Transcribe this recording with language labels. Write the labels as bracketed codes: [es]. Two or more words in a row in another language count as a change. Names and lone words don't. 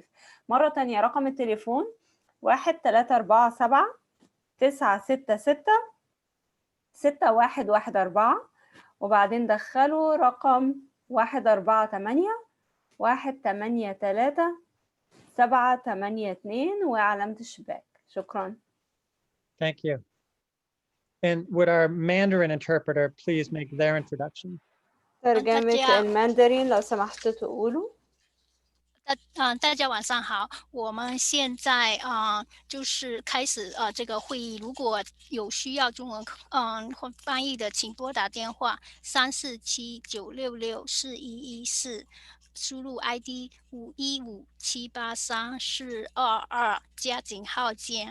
[ar] مرة تانية رقم التليفون 1-3-4-7-9-6-6-6-1-1-4، وبعدين دخلوا رقم 1-4-8-1-8-3-7-8-2 وعلامة الشباك. شكرا. [en] Thank you. And would our Mandarin interpreter please make their introduction? [ar] ترجمة الماندرين لو سمحتوا تقولوا. [zh] 大家晚上好，我们现在就是开始这个会议。如果有需要中文翻译的，请拨打电话347-966-4114，输入 ID 515-783-422加井号键。